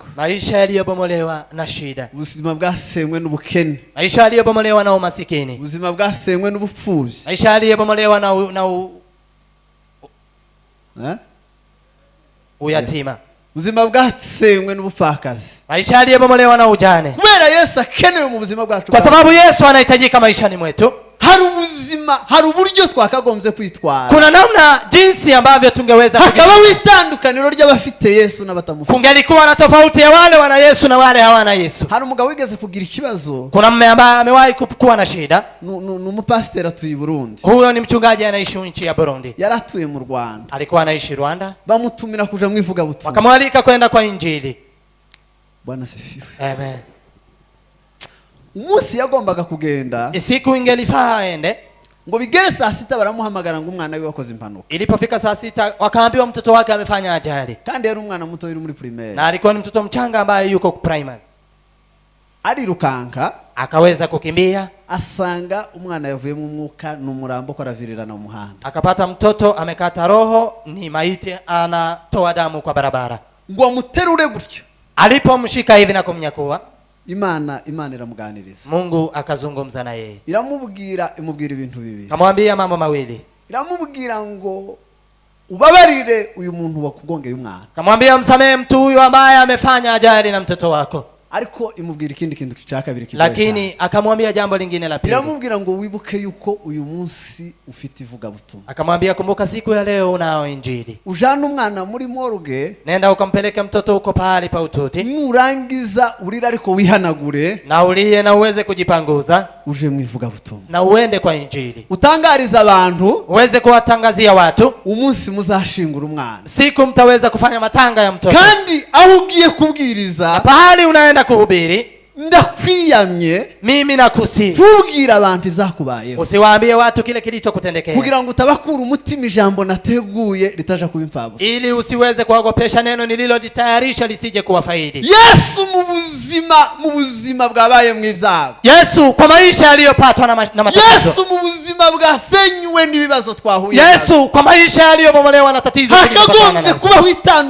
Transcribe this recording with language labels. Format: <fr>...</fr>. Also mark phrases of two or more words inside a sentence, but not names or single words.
<sw>Maisha yaliyobomolewa na shida,</sw> <rn>ubuzima bwasenywe n'ubukene,</rn> <sw>maisha yaliyobomolewa na umasikini,</sw> <rn>ubuzima bwasenywe n'ubupfubyi,</rn> <sw>maisha yaliyobomolewa na uyatima,</sw> <rn>ubuzima bwasenywe n'ubupfakazi,</rn> <sw>maisha yaliyobomolewa na ujane.</sw> <rn>kubera Yesu akenewe mu buzima bwacu.</rn> <sw>Kwa sababu Yesu anahitajika maishani mwetu.</sw> <rn>hari ubuzima, hari uburyo twakagombye kwitwara,</rn> <sw>Kuna namna jinsi ambavyo tungeweza</sw> <rn>hakabaho itandukaniro ry'abafite Yesu n'abatamufite.</rn> <sw>kungelikuwa na tofauti ya wale wana Yesu na wale hawana Yesu.</sw> <rn>Hari umugabo wigeze kugira ikibazo,</rn> <sw>Kuna mume ambaye amewahi kuwa na shida.</sw> <rn>ni umupasiteri atuye i Burundi,</rn> <sw>Huyo ni mchungaji anaishi nchi ya Burundi.</sw> <rn>yari atuye mu Rwanda,</rn> <sw>Alikuwa anaishi Rwanda.</sw> <rn>bamutumira kuja mu ivugabutumwa.</rn> <sw>Wakamwalika kwenda kwa Injili. Bwana asifiwe. Amen.</sw> <rn>Umunsi yagombaga kugenda</rn> <sw>Siku ingelifaa aende.</sw> <rn>ngo bigere saa sita, baramuhamagara ngo umwana we wakoze impanuka,</rn> <sw>Ilipofika saa 6 wakaambiwa mtoto wake amefanya ajali.</sw> <rn>kandi yari umwana muto uri muri primaire.</rn> <sw>Na alikuwa ni mtoto mchanga ambaye yuko primary.</sw> <rn>Arirukanka</rn> <sw>Akaweza kukimbia,</sw> <rn>asanga umwana yavuyemo umwuka n'umurambo ko aravirirana mu muhanda,</rn> <sw>akapata mtoto amekata roho, ni maiti anatoa damu kwa barabara.</sw> <rn>ngo amuterure gutyo.</rn> <sw>Alipomshika hivi na kumnyakua,</sw> <rn>Imana iramuganiriza,</rn> <sw>Mungu akazungumza na yeye.</sw> <rn>imubwira ibintu bibiri.</rn> <sw>Kamwambia mambo mawili.</sw> <rn>Iramubwira ngo ubabarire uyu muntu wakugongeye umwana,</rn> <sw>Kamwambia msamehe mtu huyu ambaye amefanya ajali na mtoto wako.</sw> <rn>ariko imubwira ikindi kintu cya kabiri kigoye cyane.</rn> <sw>Lakini akamwambia jambo lingine la pili.</sw> <rn>Iramubwira ngo wibuke yuko uyu munsi ufite ivugabutumwa,</rn> <sw>Akamwambia kumbuka siku ya leo unao Injili.</sw> <rn>ujana umwana muri morgue,</rn> <sw>Nenda ukampeleke mtoto huko pahali pa ututi,</sw> <rn>nurangiza urira ariko wihanagure,</rn> <sw>na ulie na uweze kujipanguza,</sw> <rn>uje mu ivugabutumwa,</rn> <sw>na uende kwa Injili.</sw> <rn>utangariza abantu</rn> <sw>Uweze kuwatangazia watu</sw> <rn>umunsi muzashingura umwana,</rn> <sw>siku mtaweza kufanya matanga ya mtoto.</sw> <rn>kandi aho ugiye</rn> <sw>Na</sw> <rn>kubwiriza</rn> <sw>pahali unaenda kuhubiri,</sw> <rn>ndakwiyamye</rn> <sw>mimi nakusihi</sw> <rn>tubwira abantu ibyakubayeho,</rn> <sw>usiwaambie watu kile kilichokutendekea,</sw> <rn>kugira ngo utabakura umutima ijambo nateguye ritaja kuba impfabusa.</rn> <sw>ili usiweze kuogopesha neno nililojitayarisha lisije kuwafaidi.</sw> <rn>Yesu mu buzima bwabaye mu ibyago,</rn> <sw>Yesu kwa maisha yaliyopatwa na matatizo,</sw> <rn>Yesu mu buzima bwasenywe n'ibibazo twahuye,</rn> <sw>Yesu kwa maisha yaliyobomolewa na tatizo</sw> <rn>hakagombye kubaho itandukaniro</rn>